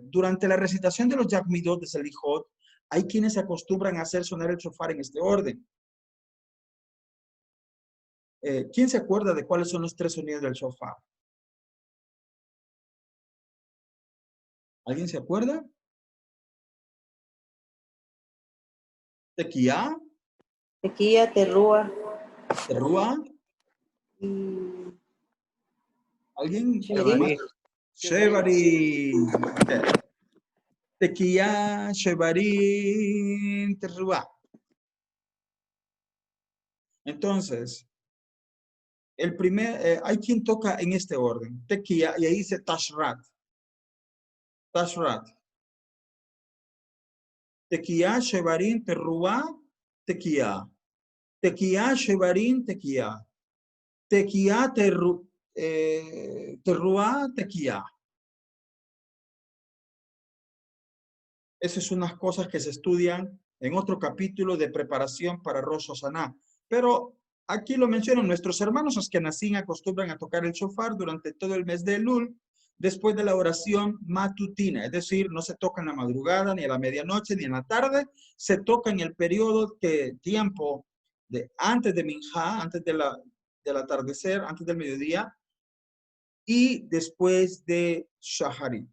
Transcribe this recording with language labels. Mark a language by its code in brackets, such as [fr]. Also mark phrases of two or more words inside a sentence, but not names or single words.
[es] Durante la recitación de los [he] י״ג מידות [es] de Selijot, hay quienes se acostumbran a hacer sonar el shofar en este orden. ¿Quién se acuerda de cuáles son los 3 sonidos del shofar? ¿Alguien se acuerda? Tequía. [he] תקיעה, תרועה. [es] Terrúa. ¿Alguien? Shevarim. [he] תקיעה, שברים, תרועה. [es] Entonces, el primer, hay quien toca en este orden. Tequía, y ahí dice Tashrat. Tashrat. [he] תקיעה, שברים, תרועה, תקיעה. תקיעה, שברים, תקיעה. תקיעה, תרועה, תקיעה. [es] Esas son unas cosas que se estudian en otro capítulo de preparación para Rosh Hashanah. Pero aquí lo mencionan, nuestros hermanos Ashkenazim acostumbran a tocar el shofar durante todo el mes de Elul, después de la oración matutina, es decir, no se toca en la madrugada, ni a la medianoche, ni en la tarde, se toca en el periodo tiempo de antes de Minjá, antes del atardecer, antes del mediodía, y después de Shaharit.